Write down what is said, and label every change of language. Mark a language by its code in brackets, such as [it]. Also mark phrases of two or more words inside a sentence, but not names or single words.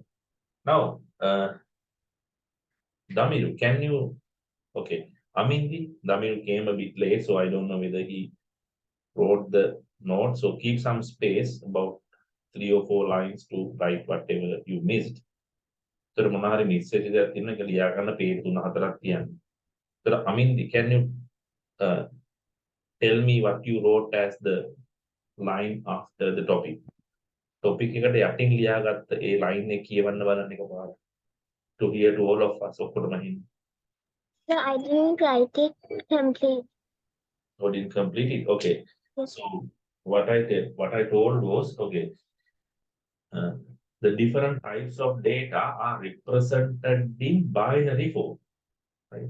[en] Now, Damiru, can you, okay, Amindi, Damiru came a bit late, so I don't know whether he wrote the note. So keep some space, about 3 or 4 lines to write whatever you missed. [si] So මොනහරි මිස් වෙච්ච දේක් තියෙනවා ඒක ලියා ගන්න page 3-4ක් තියන්න. [en] So Amin, can you uh, tell me what you wrote as the line after the topic? [si] Topic එකට යටින් ලියාගත්ත ඒ line එක කියවන්න බලන්න එකපාරට. [en] To hear to all of us. [si] ඔක්කොටම හින්න. [en] No, I didn't write it complete. Or didn't complete it? Okay. Yes. So what I told was, okay, the different types of data are represented in binary form, right?